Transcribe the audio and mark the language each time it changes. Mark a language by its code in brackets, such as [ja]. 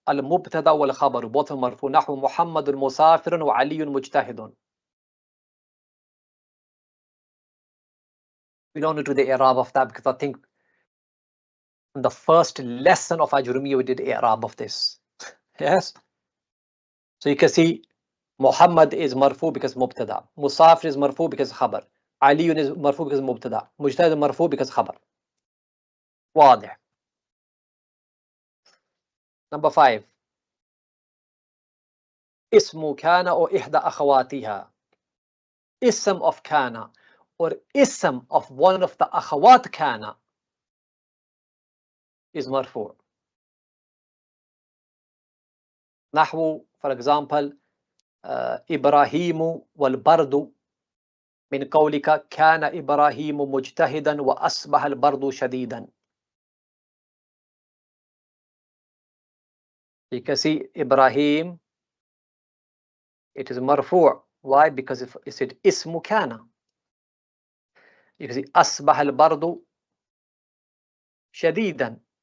[ar] المبتدا والخبر [en] both [ar] مرفوع. نحو محمد مسافر وعلي مجتهد. [en] We don't need to do the i'rab of that because I think in the first lesson of Ājurrumiyyah we did i'rab of this. Yes. So you can see Muhammad is marfu because mubtada. Musafir is marfu because khabar. Ali is marfu because mubtada. Mujtahid is marfu because khabar. [ar] واضح. [en] Number 5. [ar] Ismu kana or ihda akhawatiha. [en] Ism of kana or ism of one of the akhawat kana is marfu. [ar] نحو [en] for example [ar] إبراهيم والبرد من قولك كان إبراهيم مجتهدا وأصبح البرد شديدا. [en] You can see Ibrahim, it is marfu'. Why? Because if it said ismu kana. You can see [ar] أصبح البرد شديدا.